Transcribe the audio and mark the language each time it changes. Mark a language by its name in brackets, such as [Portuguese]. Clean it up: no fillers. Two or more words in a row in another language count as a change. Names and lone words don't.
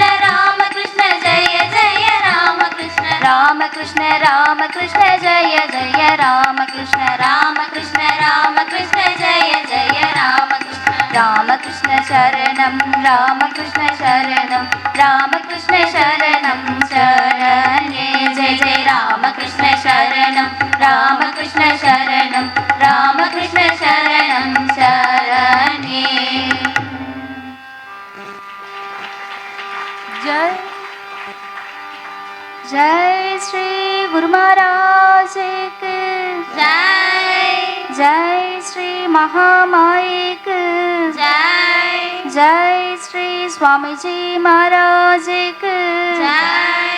[Sanskrit] रामकृष्ण जय जय रामकृष्ण रामकृष्ण रामकृष्ण जय जय रामकृष्ण रामकृष्ण रामकृष्ण जय जय रामकृष्ण रामकृष्ण शरणम् रामकृष्ण शरणम् रामकृष्ण शरणम् शरणे जय जय रामकृष्ण शरणम् रामकृष्ण शरणम् रामकृष्ण शरणम् शरणे [Hindi] जय जय श्री गुरु महाराज की जय जय श्री महामाई की जय जय श्री स्वामी जी महाराज की जय